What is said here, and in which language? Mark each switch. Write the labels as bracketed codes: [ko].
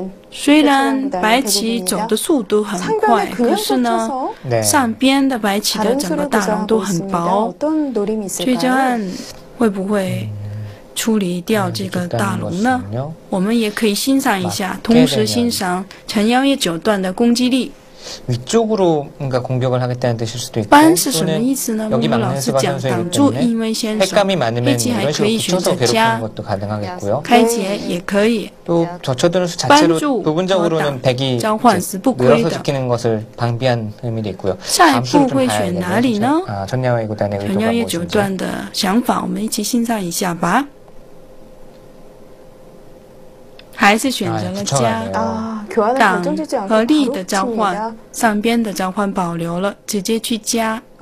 [zh] 虽然白棋走的速度很快，可是呢，上边的白棋的整个大龙都很薄，崔正汉会不会处理掉这个大龙呢？我们也可以欣赏一下，同时欣赏陈耀烨九段的攻击力。 [ko] 위쪽으로 뭔가 공격을 하겠다는 뜻일 수도 있고 또는 여기 막는 수가 선수이기 때문에 횟감이 많으면 이런 식으로 붙여서 괴롭히는 것도 가능하겠고요. 또 젖혀두는 수 자체로 부분적으로는 백이 늘어서 지키는 것을 방비한 의미도 있고요. 다음 수를 좀 봐야겠네요. 전야웨이 구단의 의도가 무엇인지. [zh] 还是选择了加挡和力的召唤，上边的召唤保留了，直接去加。